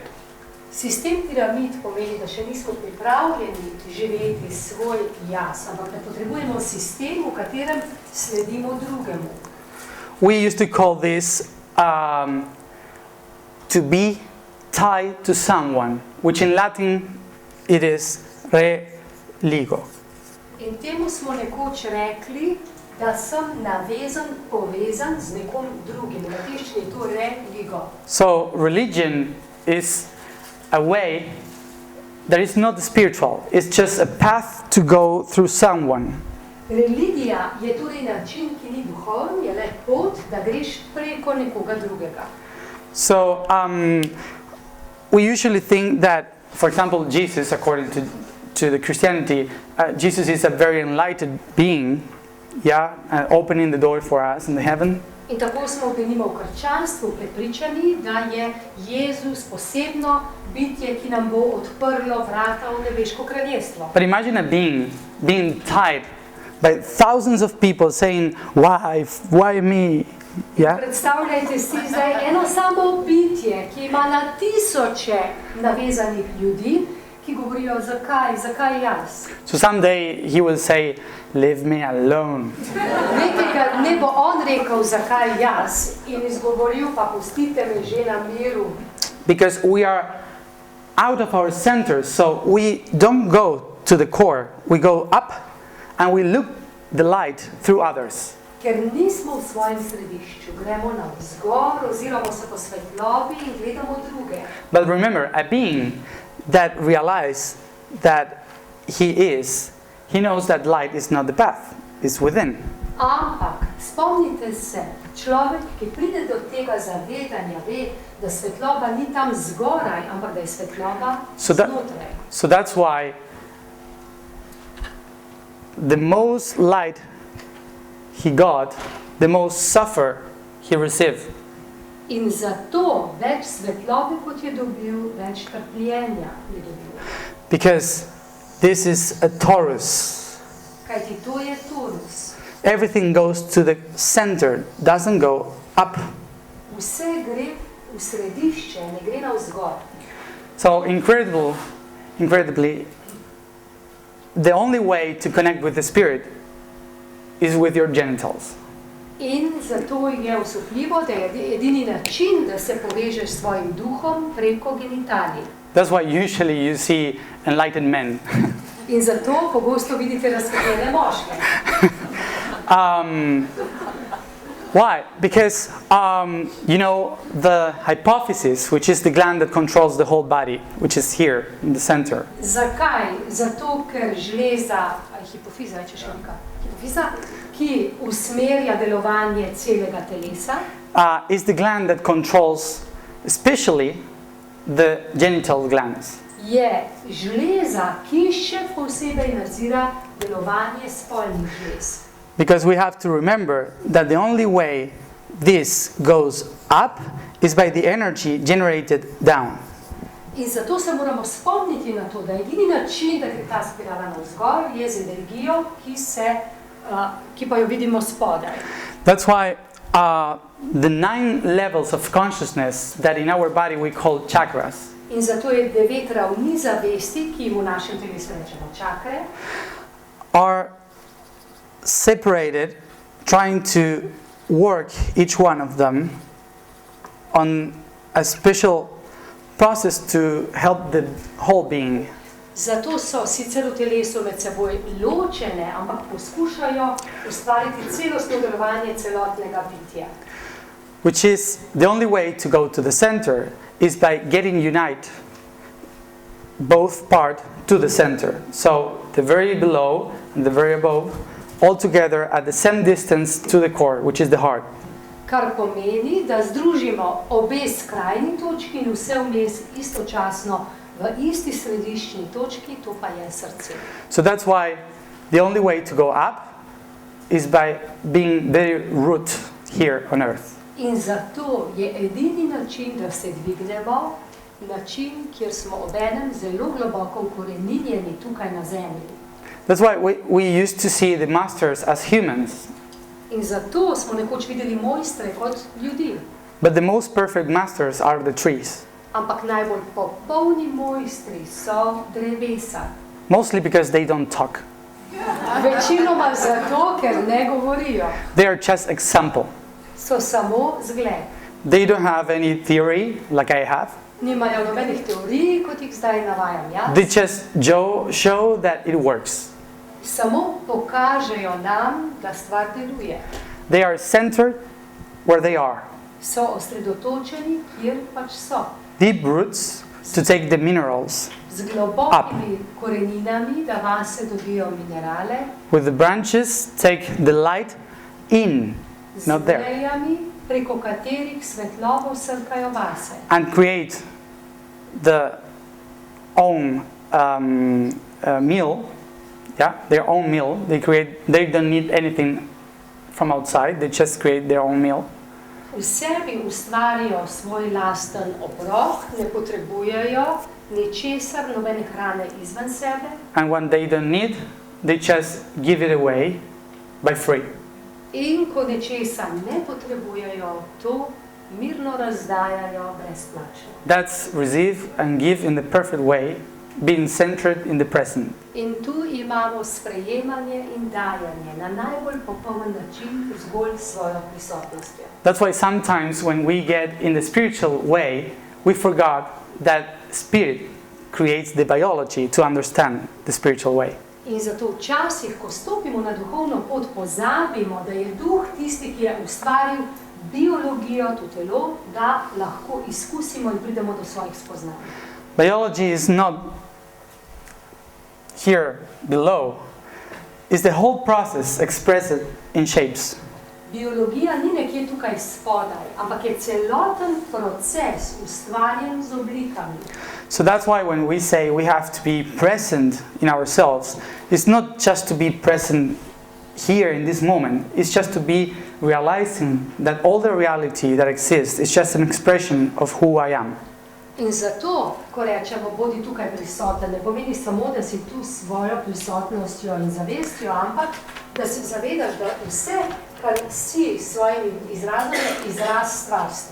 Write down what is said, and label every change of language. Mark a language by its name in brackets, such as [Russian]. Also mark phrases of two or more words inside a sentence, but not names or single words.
[Slovenian] Sistem piramid pomeni, da še nismo pripravljeni živeti svoj jaz, ampak da potrebujemo sistem, v katerem sledimo drugemu. [English] We used to call this to be tied to someone, which in Latin it is religo. [Slovenian] In temu smo nekoč rekli, da sem navezan, povezan z nekom drugim. V latinščini je to religo. [English] So religion is a way that is not spiritual. It's just a path to go through someone. [Slovenian] Religija je torej način, ki ni duhoven, je le pot, da greš preko nekoga drugega. [English] So we usually think that, for example, Jesus, according to the Christianity, Jesus is a very enlightened being, yeah, opening the door for us in the heaven. [Slovenian] In tako smo denimo v krščanstvu prepričani, da je Jezus posebno bitje, ki nam bo odprlo vrata v nebeško kraljestvo. [English] But imagine a being being tied by thousands of people saying, why me? Yeah? [Slovenian] Predstavljajte si zdaj eno samo bitje, ki ima na tisoče navezanih ljudi, ki govorijo, zakaj jaz? [English] So someday he will say, leave me alone. [Slovenian] Nekega dne bo on rekel, zakaj jaz, in izgovoril, pa pustite me že na miru. [English] Because we are out of our center, so we don't go to the core. We go up and we look the light through others. [Slovenian] Ker nismo v svojem središču, gremo navzgor, oziramo se po svetlobi in gledamo druge. [English] But remember, a being that realizes that he knows that light is not the path, it's within. [Slovenian] Ampak, spomnite se, človek, ki pride do tega zavedanja, ve, da svetloba ni tam zgoraj, ampak da je svetloba znotraj. [English] So that's why the most light he got, the most suffer he received. [Slovenian] In zato več svetlobe, kot je dobil, več trpljenja je dobil. [English] Because this is a torus. [Slovenian] Kajti to je torus. [English] Everything goes to the center, doesn't go up. [Slovenian] Vse gre v središče, ne gre navzgor. [English] So incredibly, the only way to connect with the spirit is with your genitals. [Slovenian] In zato je osupljivo, da je edini način, da se povežeš s svojim duhom preko genitalij. [English] That's why usually you see enlightened men. [Slovenian] In zato pogosto vidite razsvetljene moške. [English] Why? Because the hypophysis, which is the gland that controls the whole body, which is here in the center. [Slovenian] Zakaj? Zato, ker žleza, hipofiza, ki usmerja delovanje celega telesa, [English] is the gland that controls especially the genital glands. [Slovenian] je žleza, ki še posebej nadzira delovanje spolnih žlez. [English] Because we have to remember that the only way this goes up is by the energy generated down. [Slovenian] In zato se moramo spomniti na to, da edini način, da gre ta spirala navzgor, je z energijo, ki pa jo vidimo spodaj. [English] That's why the 9 levels of consciousness that in our body we call chakras [Slovenian] In zato je 9 ravni zavesti, ki jim v našem telesu rečemo čakre, [English] are separated, trying to work each one of them on a special process to help the whole being. [Slovenian] Zato so sicer v telesu med seboj ločene, ampak poskušajo ustvariti celostno delovanje celotnega bitja. [English] Which is the only way to go to the center is by getting unite both part to the center. So the very below and the very above all together at the same distance to the core, which is the heart. [Slovenian] Kar pomeni, da združimo obe skrajni točki in vse vmes istočasno v isti središčni točki, to pa je srce. [English] So that's why the only way to go up is by being very root here on earth. [Slovenian] In zato je edini način, da se dvignemo, način, kjer smo obenem zelo globoko ukoreninjeni tukaj na zemlji. [English] That's why we used to see the masters as humans. [Slovenian] In zato smo nekoč videli mojstre kot ljudi. [English] But the most perfect masters are the trees. [Slovenian] Ampak najbolj popolni mojstri so drevesa. [English] Mostly because they don't talk. [Slovenian] Večinoma zato, ker ne govorijo. [English] They are just example. [Slovenian] So samo zgled. [English] They don't have any theory like I have. [Slovenian] Nimajo nobenih teorij, kot jih zdaj navajam jaz. [English] They just show that it works. [Slovenian] Samo pokažejo nam, da stvar deluje. [English] They are centered where they are. [Slovenian] So osredotočeni, kjer pač so. [English] Deep roots to take the minerals. [Slovenian] Z globokimi koreninami, da vase dobijo minerale. [English] With the branches take the light in, not [Slovenian] Z [English] there. [Slovenian] vejami, preko katerih svetlobo srkajo vase. [English] And create the own meal. Yeah, their own meal. They don't need anything from outside. They just create their own meal. [Slovenian] V sebi ustvarijo svoj lasten obrok, ne potrebujejo ničesar, nobene hrane izven sebe. [English] And when they don't need, they just give it away by free. [Slovenian] In ko nečesa ne potrebujejo, to mirno razdajajo brezplačno. [English] That's receive and give in the perfect way, being centered in the present. [Slovenian] In tu imamo sprejemanje in dajanje na najbolj popoln način zgolj svojo prisotnostjo. [English] That's why sometimes when we get in the spiritual way, we forgot that spirit creates the biology to understand the spiritual way. [Slovenian] In zato včasih, ko stopimo na duhovno pot, pozabimo, da je duh tisti, ki je ustvaril biologijo, to telo, da lahko izkusimo in pridemo do svojih spoznanj. [English] Biology is not here below. It's the whole process expressed in shapes. [Slovenian] Biologija ni nekje tukaj spodaj, ampak je celoten proces ustvarjen z oblikami. [English] So that's why when we say we have to be present in ourselves, it's not just to be present here in this moment. It's just to be realizing that all the reality that exists is just an expression of who I am. [Slovenian] In zato, ko rečemo, bodi tukaj prisoten, ne pomeni samo, da si tu s svojo prisotnostjo in zavestjo, ampak da se zavedaš, da vse, kar si s svojimi izrazom, je izraz stvarstva.